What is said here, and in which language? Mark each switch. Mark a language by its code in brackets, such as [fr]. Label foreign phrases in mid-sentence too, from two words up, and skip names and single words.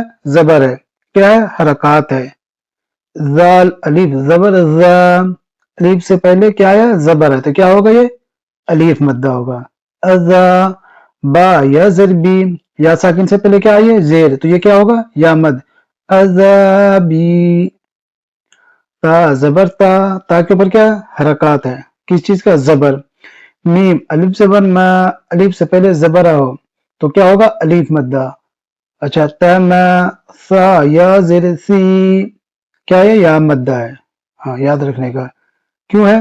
[ur] زبر ہے. کیا ہے؟ حرکات ہے. زال الف زبر زا، الف سے پہلے کیا ہے؟ زبر ہے، تو کیا ہوگا یہ؟ الف مدہ ہوگا. ازا با یا زربی، یا ساکن سے پہلے کیا آئی ہے؟ زیر، تو یہ کیا ہوگا؟ یا مد. ازابی. تا زبر تا، تا کے اوپر کیا ہے؟ حرکات ہے. کس چیز کا؟ زبر. میم الف زبر ما، الف سے پہلے زبر ہو تو کیا ہوگا؟ الف مدہ. اچھا تما سا یا زیر سی، کیا ہے؟ یا مدہ ہے. ہاں یاد رکھنے کا. کیوں ہے؟